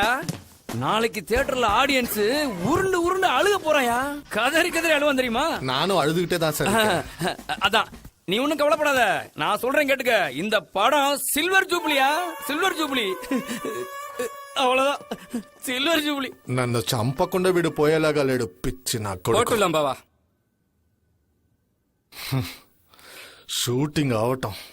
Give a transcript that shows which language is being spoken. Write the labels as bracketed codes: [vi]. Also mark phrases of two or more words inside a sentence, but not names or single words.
[ta] நாளைக்கு தியேட்டர்ல ஆடியன்ஸ் உருண்டு உருண்டு அழுக போறாயா. கதறி கதறி அழுவான் தெரியுமா? நானும் அழுதுகிட்டே தான் சார். அதான் நீ ஒண்ணும் கவலைப்படாத. நான் சொல்றேன் கேட்டுக்க. இந்த படம் [en] silver jubilee-a. silver jubilee. [ta] அவ்வளவுதான். [en] silver jubilee. [te] నన్ను చంపకుండా వీడు పోయేలాగా లేడు పిచ్చి నా కొడుకు. బావా షూటింగ్ అవటం